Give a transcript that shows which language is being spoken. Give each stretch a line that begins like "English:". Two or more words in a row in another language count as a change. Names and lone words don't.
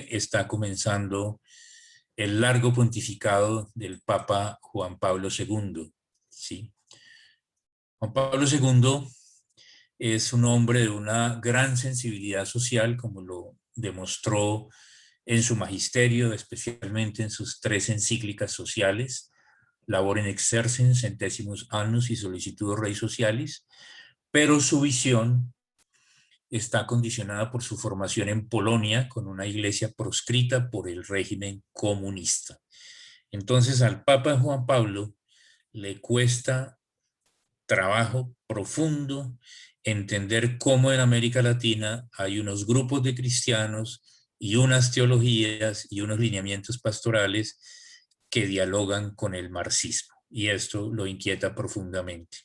Spanish: Está comenzando el largo pontificado del Papa Juan Pablo II, ¿sí? Juan Pablo II es un hombre de una gran sensibilidad social, como lo demostró en su magisterio, especialmente en sus 3 encíclicas sociales, Labor in Exercens, Centésimos Annus y Solicitudo Rei Socialis, pero su visión está condicionada por su formación en Polonia, con una iglesia proscrita por el régimen comunista. Entonces al Papa Juan Pablo le cuesta trabajo profundo entender cómo en América Latina hay unos grupos de cristianos y unas teologías y unos lineamientos pastorales que dialogan con el marxismo, y esto lo inquieta profundamente.